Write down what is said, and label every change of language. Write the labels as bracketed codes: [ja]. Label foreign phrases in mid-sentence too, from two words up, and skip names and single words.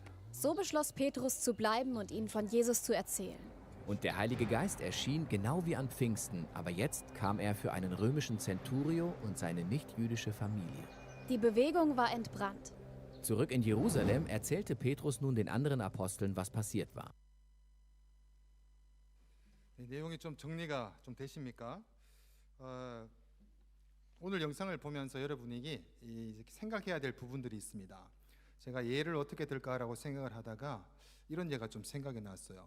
[de] So beschloss Petrus zu bleiben und ihnen von Jesus zu erzählen. Und der Heilige Geist erschien genau wie an Pfingsten, aber jetzt kam er für einen römischen Centurio und seine nicht-jüdische Familie. Die Bewegung war entbrannt. Zurück in Jerusalem erzählte Petrus nun den anderen Aposteln, was passiert war. [ko] 내용이 좀 정리가 좀 되십니까? 오늘 영상을 보면서 여러분에게 생각해야 될 부분들이 있습니다. 제가 예를 어떻게 들까라고 생각을 하다가 이런 예가 좀 생각이 났어요.